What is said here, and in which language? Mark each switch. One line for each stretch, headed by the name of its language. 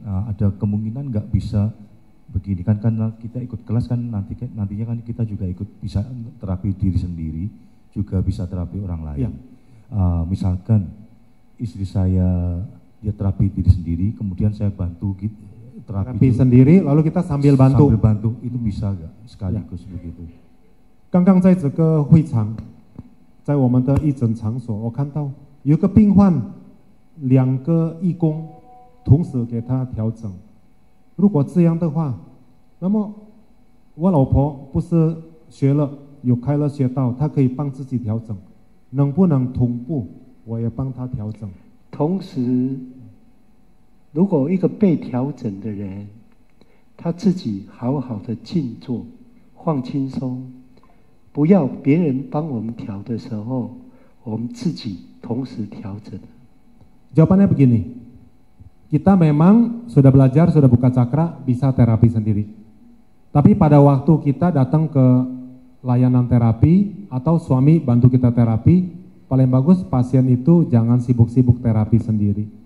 Indonesian: Ada kemungkinan nggak bisa begini kan, karena kita ikut kelas kan nantinya kan kita juga ikut bisa terapi diri sendiri, juga bisa terapi orang lain. Ya. Misalkan istri saya dia terapi diri sendiri, kemudian saya bantu gitu, terapi sendiri, lalu kita sambil bantu. Sambil bantu itu bisa nggak sekaligus begitu?
Chinese: 刚刚在这个会场，在我们的义诊场所，我看到有个病患，2个义工同时给他调整。如果这样的话，那么我老婆不是学了有开了学道，她可以帮自己调整，能不能同步我也帮她调整？同时，如果一个被调整的人，他自己好好的静坐，放轻松，不要别人帮我们调的时候，我们自己同时调整。
Indonesian: Jawabannya begini, kita memang sudah belajar, sudah buka cakra, bisa terapi sendiri. Tapi pada waktu kita datang ke layanan terapi atau suami bantu kita terapi, paling bagus pasien itu jangan sibuk-sibuk terapi sendiri.